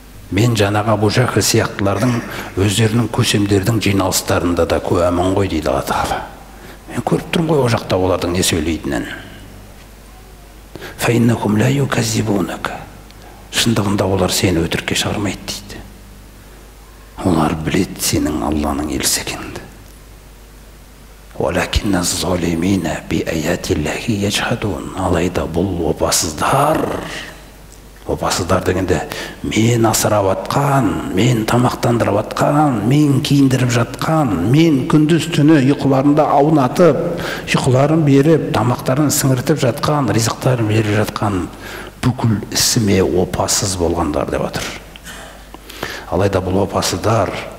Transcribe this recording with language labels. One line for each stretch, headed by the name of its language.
Kazakh: Мен жаңағы Абу Жахл сияқтылардың өздерінің көсемдердің жиналыстарында да куәмін ғой дейді Алла Тағала. Мен көріп тұрмын ғой о жақта олардың не сөйлейтінін.
Arabic: Фаиннахум ла юказзибунака.
Kazakh: Шындығында олар сені өтірікке шығармайды дейді. Олар біледі сенің Алланың елшісі екеніңді.
Arabic: Валакинна залимина би аятиллахи яджхадун.
Kazakh: Алайда бұл опасыздар дегенде мен асырап атқан, мен тамақтандырып атқан, мен киіндіріп жатқан, мен күндіз түні ұйқыларында аунатып, ұйқыларын беріп, тамақтарын сіңіртіп жатқан, ризықтарын беріп жатқан бүкіл ісіме опасыз болғандар деп отыр. Алайда бұл опасыздар